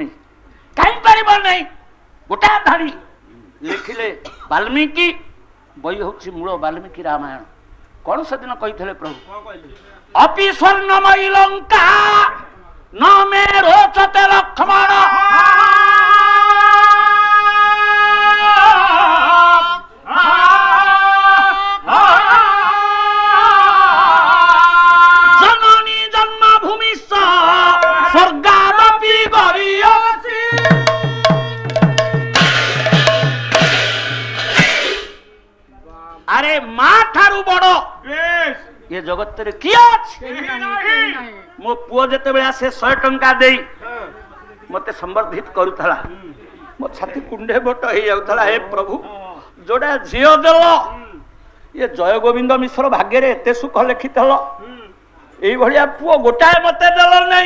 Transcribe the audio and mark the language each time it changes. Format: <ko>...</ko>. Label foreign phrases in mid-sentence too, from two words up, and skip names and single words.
<or>କାହିଁ ପାରିବ ନାହିଁ? ଗୋଟା ଧାଡ଼ି ଲେଖିଲେ ବାଲ୍ମୀକି, ବହି ହଉଛି ମୂଳ ବାଲ୍ମୀକି ରାମାୟଣ। କଣ ସେଦିନ କହିଥିଲେ ପ୍ରଭୁ?</or> <sa>अपि स्वर्णमयी लङ्का न मे रोचते लक्ष्मण, जननी जन्मभूमि स्वर्गादपि गरीयसी।</sa> <or>ଆରେ ମା ଠାରୁ ବଡ଼ ଏ ଜଗତରେ କିଏ ଅଛି? ମୋ ପୁଅ ଯେତେବେଳେ ଆସେ 100 ଟଙ୍କା ଦେଇ ମତେ ସମ୍ବର୍ଦ୍ଧିତ କରୁଥିଲା, ମୋ ଛାତି କୁଣ୍ଡେ ବଟ ହେଇଯାଉଥିଲା। ହେ ପ୍ରଭୁ, ଯୋଉଟା ଝିଅ ଦେଲ, ଏ ଜୟ ଗୋବିନ୍ଦ ମିଶ୍ର ଭାଗ୍ୟରେ ଏତେ ସୁଖ ଲେଖିଥିଲ, ଏଇଭଳିଆ ପୁଅ ଗୋଟାଏ ମତେ ଦେଲ ନାହିଁ।</or>